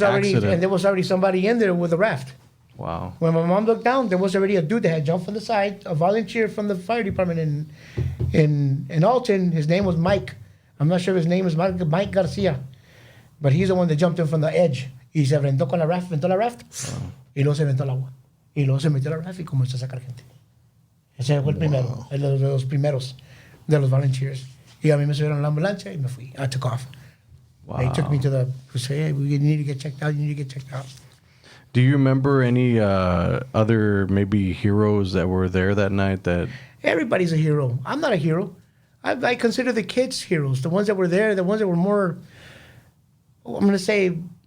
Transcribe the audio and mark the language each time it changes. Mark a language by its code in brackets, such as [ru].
[en] the already accident. somebody in there with a raft. Wow. When my mom looked down, there was already a dude that had jumped from the side, a volunteer from the fire department in Alton. His name was Mike. I'm not sure if his name is Mike Garcia, but he's the one that jumped in from the edge. [es] Y se aventó con la raft, aventó la raft, y luego se aventó al agua. Y luego se metió a la raft y comenzó a sacar gente. Ese fue el primero, el de los primeros de los volunteers. Y a mí me subieron a la ambulancia y me fui. [en] I took off. Wow. They took me to the, hey, you need to get checked out, you need to get checked out. Do you remember any other maybe heroes that were there that night that Everybody's a hero. I'm not a hero. I consider the kids heroes, the ones that were there, the ones that were more, I'm going to say,